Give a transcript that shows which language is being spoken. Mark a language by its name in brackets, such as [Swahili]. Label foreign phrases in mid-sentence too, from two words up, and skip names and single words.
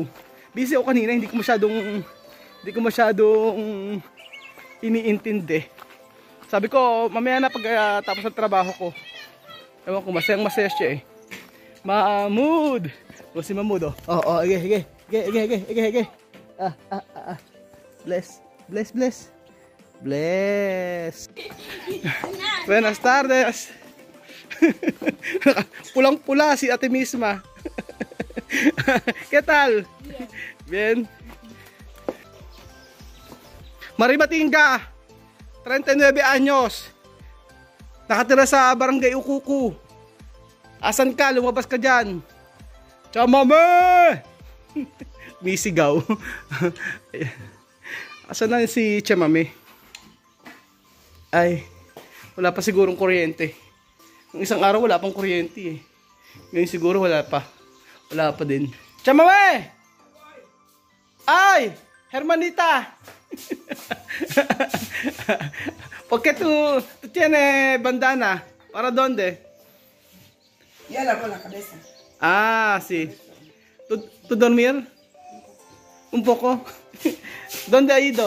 [Filipino] Busy ako kanina, hindi ko masyadong iniintindi. Sabi ko, mamaya na pag tapos ng trabaho ko. Ewan ko, masayang-masaya siya eh. Mahmud! O si Mahmud, oh. Oh, ige. Bless. [Spanish] Buenas tardes. [Filipino] Pulang-pula si ate misma. [Spanish] ¿Qué tal? Bien. [Filipino] Marimatinga, 39 anyos. Nakatira sa Barangay Ukuku. Asan ka? Lumabas ka dyan. Chamame! Misigaw. Asan na si Chamame? Ay, wala pa sigurong kuryente. Yung isang araw wala pang kuryente eh. Ngayon siguro wala pa. Wala pa din. Chamame! Ay! [Spanish] Hermanita! ¿Por qué tú tienes bandana? ¿Para dónde? Ya lavó la cabeza. Ah, sí. ¿Tú dormir? Un poco. ¿Dónde ha ido?